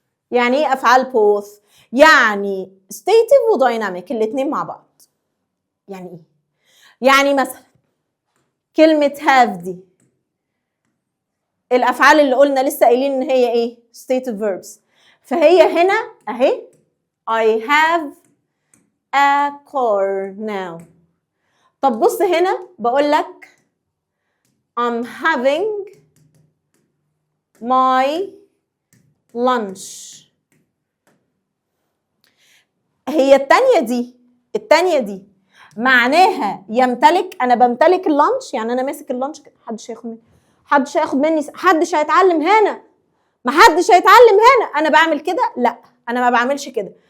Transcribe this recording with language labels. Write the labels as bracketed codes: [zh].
[ar] يعني ايه افعال both؟ يعني stative ودايناميك الاثنين مع بعض. يعني ايه؟ يعني مثلا كلمه have دي، الافعال اللي قلنا لسه قايلين ان هي ايه؟ stative verbs. فهي هنا اهي [en] I have a car now. [ar] طب بص هنا بقول لك [en] I'm having my lunch. [ar] هي التانية دي معناها يمتلك، انا بمتلك اللانش، يعني انا ماسك اللانش كده، محدش هياخد مني، محدش هياخد مني، محدش هيتعلم هنا، محدش هيتعلم هنا، انا بعمل كده؟ لا، انا ما بعملش كده.